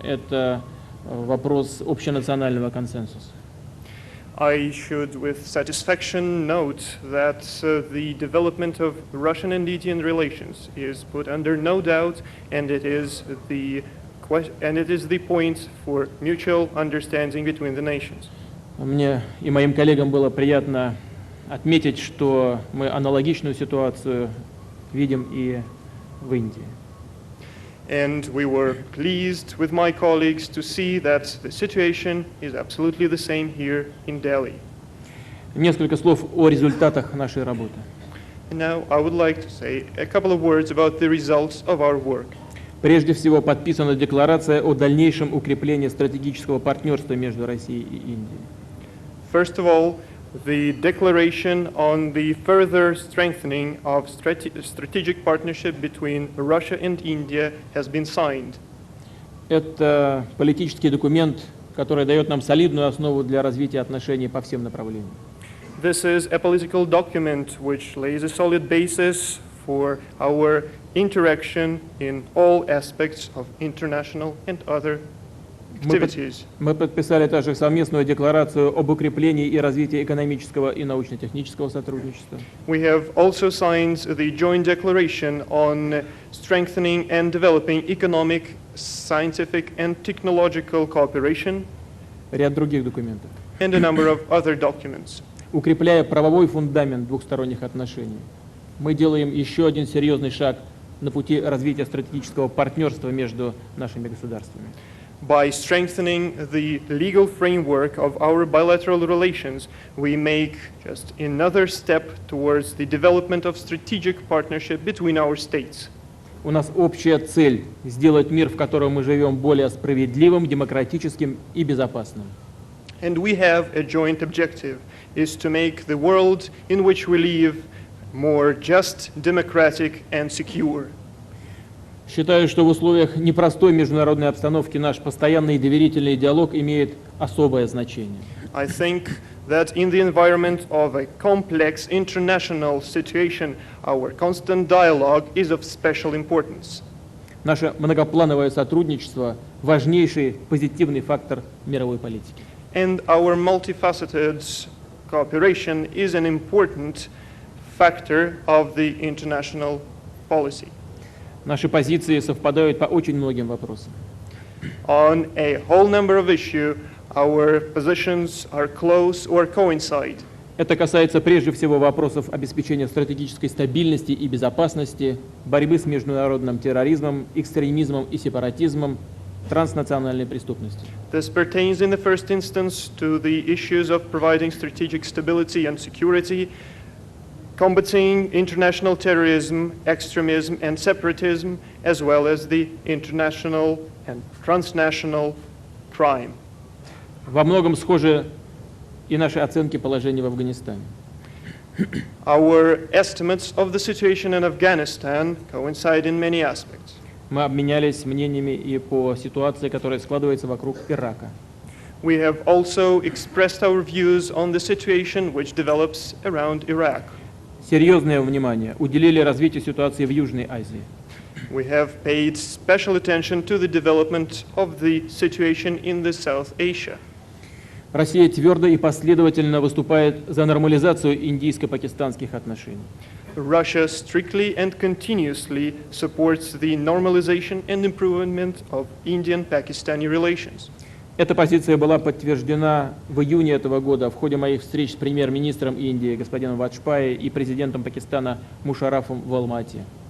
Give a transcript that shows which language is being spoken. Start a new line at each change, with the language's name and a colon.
Russian: Это вопрос общенационального консенсуса.
English: I should with satisfaction note that the development of Russian and Indian relations is put under no doubt, and it is the point for mutual understanding between the nations.
Russian: Мне и моим коллегам было приятно отметить, что мы аналогичную ситуацию видим и в Индии.
English: And we were pleased with my colleagues to see that the situation is absolutely the same here in Delhi.
Russian: Несколько слов о результатах нашей работы.
English: And now I would like to say a couple of words about the results of our work.
Russian: Прежде всего, подписана декларация о дальнейшем укреплении стратегического партнерства между Россией и Индией.
English: First of all, the declaration on the further strengthening of strategic partnership between Russia and India has been signed.
Russian: Это политический документ, который дает нам солидную основу для развития отношений по всем направлениям.
English: This is a political document which lays a solid basis for our interaction in all aspects of international and other activities.
Russian: Мы подписали также совместную декларацию об укреплении и развитии экономического и научно-технического сотрудничества.
English: We have also signed the joint declaration on strengthening and developing economic, scientific and technological cooperation.
Russian: Ряд других документов.
English: And a number of other documents.
Russian: Укрепляя правовой фундамент двухсторонних отношений, мы делаем еще один серьезный шаг на пути развития стратегического партнерства между нашими государствами.
English: By strengthening the legal framework of our bilateral relations, we make just another step towards the development of strategic partnership between our states.
Russian: У нас общая цель – сделать мир, в котором мы живем, более справедливым, демократическим и безопасным.
English: And we have a joint objective, is to make the world in which we live more just, democratic and secure.
Russian: Считаю, что в условиях непростой международной обстановки наш постоянный и доверительный диалог имеет особое значение.
English: I think that in the environment of a complex international situation, our constant dialogue is of special importance.
Russian: Наше многоплановое сотрудничество – важнейший позитивный фактор мировой политики.
English: And our multifaceted cooperation is an important factor of the international policy.
Russian: Наши позиции совпадают по очень многим вопросам.
English: On a whole number of issues, our positions are close or coincide.
Russian: Это касается прежде всего вопросов обеспечения стратегической стабильности и безопасности, борьбы с международным терроризмом, экстремизмом и сепаратизмом, транснациональной преступностью.
English: This pertains in the first instance to the issues of providing strategic stability and security, combating international terrorism, extremism, and separatism, as well as the international and transnational crime.
Russian: Во многом схожи и наши оценки положения в Афганистане.
English: Our estimates of the situation in Afghanistan coincide in many aspects.
Russian: Мы обменялись мнениями и по ситуации, которая складывается вокруг Ирака.
English: We have also expressed our views on the situation which develops around Iraq.
Russian: Серьезное внимание уделили развитию ситуации в Южной Азии.
English: We have paid special attention to the development of the situation in the South Asia.
Russian: Россия твердо и последовательно выступает за нормализацию индийско-пакистанских отношений.
English: Russia strictly and continuously supports the normalization and improvement of Indian-Pakistani relations.
Russian: Эта позиция была подтверждена в июне этого года в ходе моих встреч с премьер-министром Индии господином Ваджпайи и президентом Пакистана Мушаррафом в Алма-Ате.